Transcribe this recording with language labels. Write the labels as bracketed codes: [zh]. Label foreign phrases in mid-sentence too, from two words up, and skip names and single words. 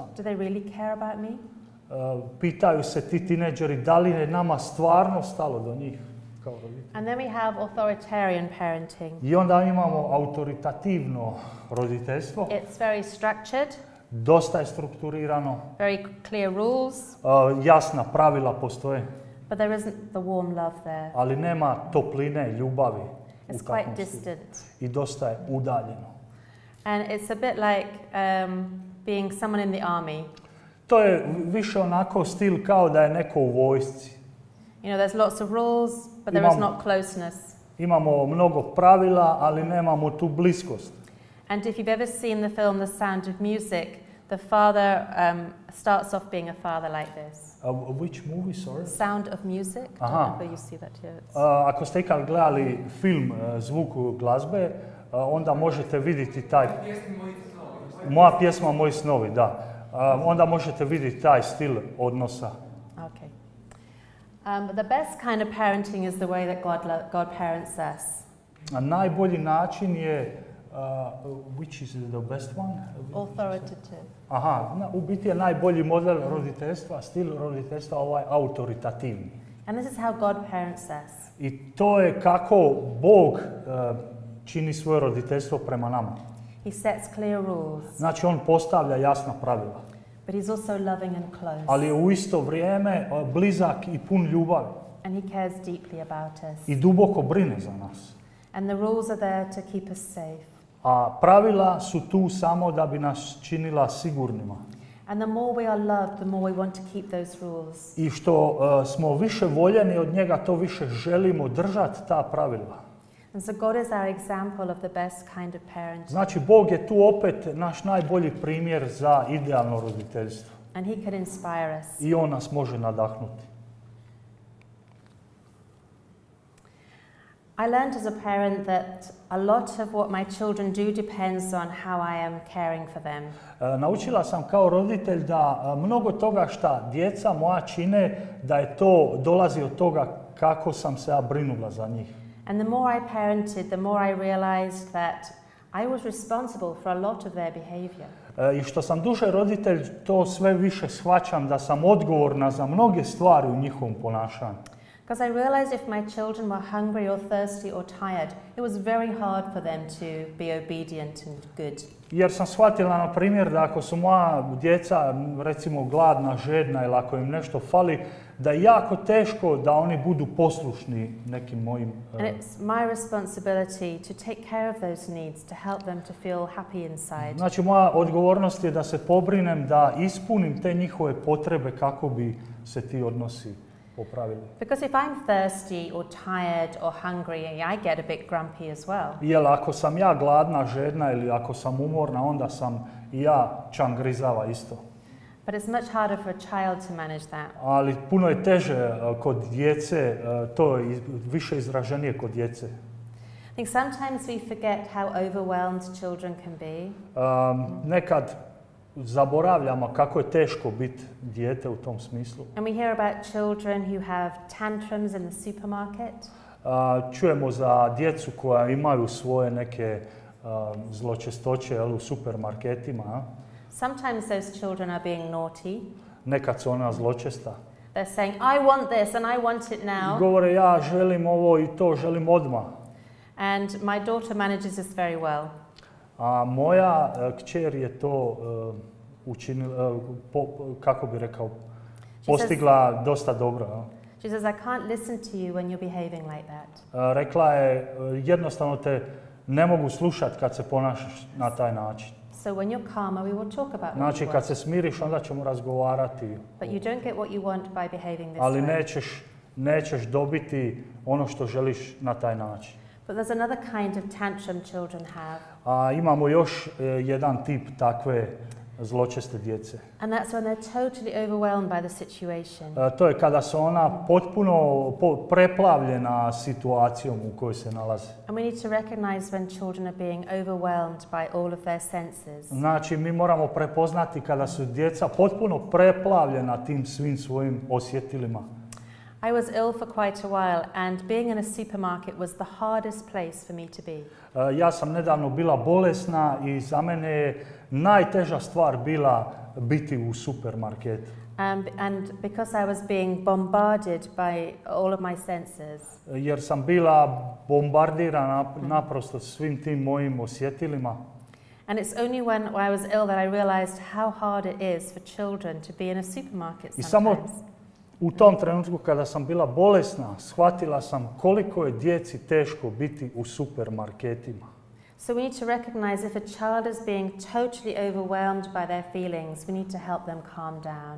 [en] Do they really care about me? [hr] Pitaju se ti tinejdžeri da li je nama stvarno stalo do njih kao roditelji. [en] And then we have authoritarian parenting. [hr] I onda imamo autoritativno roditeljstvo. [en] It's very structured. [hr] Dosta je strukturirano. [en] Very clear rules. [hr] Jasna pravila postoje. [en] But there isn't the warm love there. [hr] Ali nema topline, ljubavi. [en] It's quite distant. [hr] I dosta je udaljeno. [en] And it's a bit like being someone in the army. [hr] To je više onako stil kao da je neko u vojsci. [en] You know, there's lots of rules, but there is not closeness. [hr] Imamo mnogo pravila, ali nemamo tu bliskost. [en] And if you've ever seen the film The Sound of Music, the father starts off being a father like this. Which movie, sorry? Sound of Music. I don't know if you see that here. [hr] Ako ste ikad gledali film Zvuk glazbe, onda možete vidjeti taj... Moja pjesma, moji snovi, da. Onda možete vidjeti taj stil odnosa. [en] Okay. The best kind of parenting is the way that God parents us. [hr] Najbolji način je, [en] which is the best one? Authoritative. [hr] Aha, u biti je najbolji model roditeljstva, stil roditeljstva ovaj autoritativni. [en] And this is how God parents us. [hr] I to je kako Bog čini svoje roditeljstvo prema nama. [en] He sets clear rules. [hr] Znači on postavlja jasna pravila. [en] But he's also loving and close. [hr] Ali je u isto vrijeme blizak i pun ljubavi. [en] And he cares deeply about us. [hr] I duboko brine za nas. [en] And the rules are there to keep us safe. [hr] A pravila su tu samo da bi nas činila sigurnima. [en] And the more we are loved, the more we want to keep those rules. [hr] I što smo više voljeni od njega, to više želimo držati ta pravila. [en] And so God is our example of the best kind of parenting. [hr] Znači, Bog je tu opet naš najbolji primjer za idealno roditeljstvo. [en] And he can inspire us. [hr] I on nas može nadahnuti. [en] I learned as a parent that a lot of what my children do depends on how I am caring for them. [hr] Naučila sam kao roditelj da mnogo toga šta djeca moja čine, da je to dolazi od toga kako sam se ja brinula za njih. [en] And the more I parented, the more I realized that I was responsible for a lot of their behavior. [hr] I što sam duže roditelj, to sve više shvaćam da sam odgovorna za mnoge stvari u njihovom ponašanju. [en] Because I realized if my children were hungry or thirsty or tired, it was very hard for them to be obedient and good. [hr] Jer sam shvatila, na primjer, da ako su moja djeca, recimo, gladna, žedna ili ako im nešto fali, da je jako teško da oni budu poslušni nekim mojim... [en] And it's my responsibility to take care of those needs, to help them to feel happy inside. [hr] Znači, moja odgovornost je da se pobrinem, da ispunim te njihove potrebe kako bi se ti odnosi popravili. [en] Because if I'm thirsty or tired or hungry, I get a bit grumpy as well. [hr] Jer ako sam ja gladna, žedna ili ako sam umorna, onda sam i ja čangrizava isto. [en] But it's much harder for a child to manage that. [hr] Ali puno je teže kod djece, to je više izraženije kod djece. [en] I think sometimes we forget how overwhelmed children can be. [hr] Nekad zaboravljamo kako je teško biti dijete u tom smislu. [en] And we hear about children who have tantrums in the supermarket. [hr] Čujemo za djecu koja imaju svoje neke zločestoće u supermarketima. [en] Sometimes those children are being naughty. [hr] Nekad su ona zločesta. [en] They're saying, I want this and I want it now. [hr] Govore, ja želim ovo i to želim odmah. [en] And my daughter manages this very well. [hr] A moja kćer je to učinila, kako bi rekao, postigla dosta dobro. [en] She says, I can't listen to you when you're behaving like that. [hr] Rekla je, jednostavno te ne mogu slušati kad se ponašaš na taj način. [en] So when you're calmer, we will talk about [hr] Znači, [en] what you [hr] kad [en] want. [hr] se smiriš, onda ćemo razgovarati. [en] But you don't get what you want by behaving this [hr] Ali [en] way. [hr] nećeš dobiti ono što želiš na taj način. [en] But there's another kind of tantrum children have. [hr] A imamo još jedan tip takve zločeste djece. [en] And that's when they're totally overwhelmed by the situation. [hr] To je kada su ona potpuno preplavljena situacijom u kojoj se nalaze. [en] And we need to recognize when children are being overwhelmed by all of their senses. [hr] Znači, mi moramo prepoznati kada su djeca potpuno preplavljena tim svim svojim osjetilima. [en] I was ill for quite a while, and being in a supermarket was the hardest place for me to be. [hr] Ja sam nedavno bila bolesna i za mene je najteža stvar bila biti u supermarketu. [en] And because I was being bombarded by all of my senses. [hr] Jer sam bila bombardirana naprosto svim tim mojim osjetilima. [en] And it's only when I was ill that I realized how hard it is for children to be in a supermarket [hr] I samo [en] sometimes. [hr] U tom trenutku kada sam bila bolesna, shvatila sam koliko je djeci teško biti u supermarketima. [en] So we need to recognize if a child is being totally overwhelmed by their feelings, we need to help them calm down.